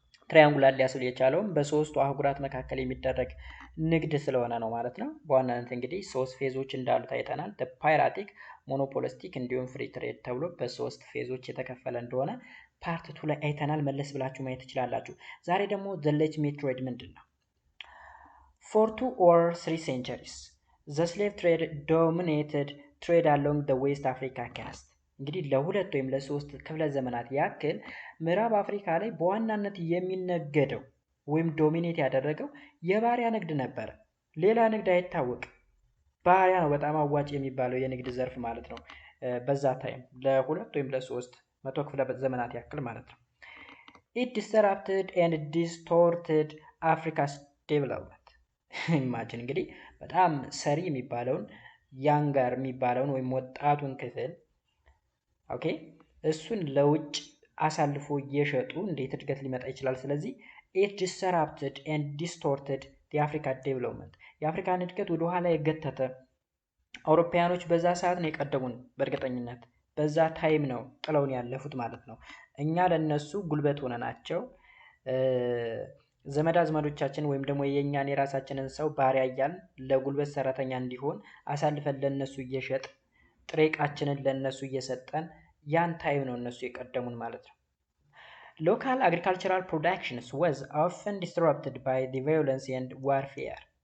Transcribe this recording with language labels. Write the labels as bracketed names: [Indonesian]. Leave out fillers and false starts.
[Amharic] ትራያንጉላር ሊያስብል የቻለውም በሶስቱ አህጉራት መካከል የሚደረግ ንግድ ስለሆነ ነው ማለት ነው። በዋናነት እንግዲህ ሶስት ፌዞች እንዳሉ ታይተናል። ፓይራቲክ፣ ሞኖፖሊስቲክ እንዲሁም ፍሪ ትሬድ ተብሎ በሶስት ፌዞች የተከፈለ እንደሆነ ፓርት 2 ላይ አይተናል። መለስ ብላችሁ ማየት ትችላላችሁ። ዛሬ ደግሞ [English] the legitimate trade [Amharic] ምንድን ነው? [English] For 2 or 3 centuries the slave trade dominated trade along the West Africa coast. [Amharic] እንግዲህ ለሁለት ወይም ለሶስት ክፍለ ዘመናት ያክል ምዕራብ አፍሪካ ላይ በዋናነት የሚነገደው ወይም ዶሚኔት ያደረገው የባሪያ ንግድ ነበረ። ሌላ ንግድ አይታወቅም። ባሪያ ነው በጣም አዋጭ የሚባለው የንግድ ዘርፍ ማለት ነው። በዛ ታይም ለሁለት ወይም ለሶስት መቶ ክፍለ ዘመናት ያክል ማለት ነው። [English] It disrupted and distorted Africa's development. [Amharic] ኢማጂን እንግዲህ በጣም ሰሪ የሚባለውን ያንጋር የሚባለውን ወይም ወጣቱን ክፍል ኦኬ እሱን ለውጭ አሳልፎ እየሸጡ እንዴት እድገት ሊመጣ ይችላል? [English] ስለዚህ it disrupted and distorted the African development. [Amharic] የአፍሪካን እድገት ወደ ኋላ የገተተ አውሮፓውያኖች በዛ ሰዓት ነው የቀደሙን። በእርግጠኝነት በዛ ታይም ነው ጥለውን ያለፉት ማለት ነው። እኛ ለነሱ ጉልበት ሆነናቸው ዘመድ አዝማዶቻችን ወይም ደግሞ የኛን የራሳችንን ሰው ባሪያ እያልን ለጉልበት ሰራተኛ እንዲሆን አሳልፈን ለነሱ እየሸጥ ጥሬ ዕቃችንን ለነሱ እየሰጠን ያን ታይም ነው እነሱ የቀደሙን ማለት ነው። [English] Local agricultural productions was often disrupted by the violence and warfare.